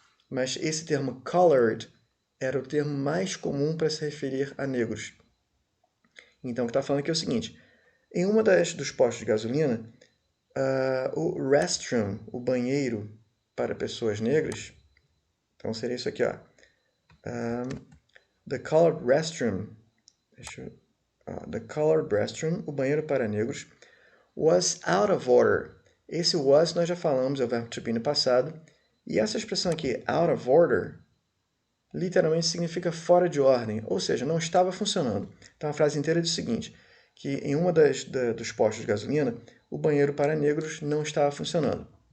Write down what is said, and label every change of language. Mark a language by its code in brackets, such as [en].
[pt] Mas esse termo colored era o termo mais comum para se referir a negros. Então, o que está falando aqui é o seguinte, em uma dos postos de gasolina, o restroom, o banheiro para pessoas negras, então seria isso aqui, ó. [en] The colored restroom, the colored restroom, [pt] o banheiro para negros, [en] was out of order. [pt] Esse was nós já falamos, é o verbo to be no passado, e essa expressão aqui, out of order, literalmente significa fora de ordem, ou seja, não estava funcionando. Então a frase inteira diz o seguinte, que em uma dos postos de gasolina, o banheiro para negros não estava funcionando.